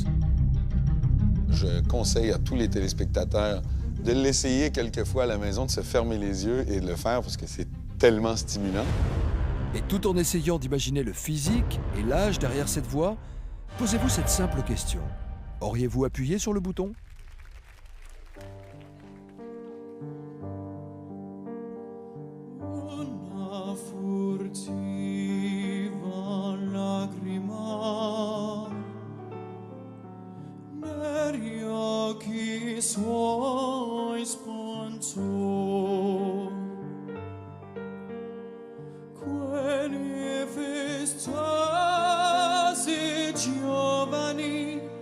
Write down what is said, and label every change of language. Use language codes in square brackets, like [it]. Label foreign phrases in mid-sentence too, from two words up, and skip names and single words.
[fr] Je conseille à tous les téléspectateurs de l'essayer quelquefois à la maison, de se fermer les yeux et de le faire parce que c'est tellement stimulant. Et tout en essayant d'imaginer le physique et l'âge derrière cette voix, posez-vous cette simple question. Auriez-vous appuyé sur le bouton? [it] Una furtiva lacrima negli occhi suoi spuntò, quelli festosi giovani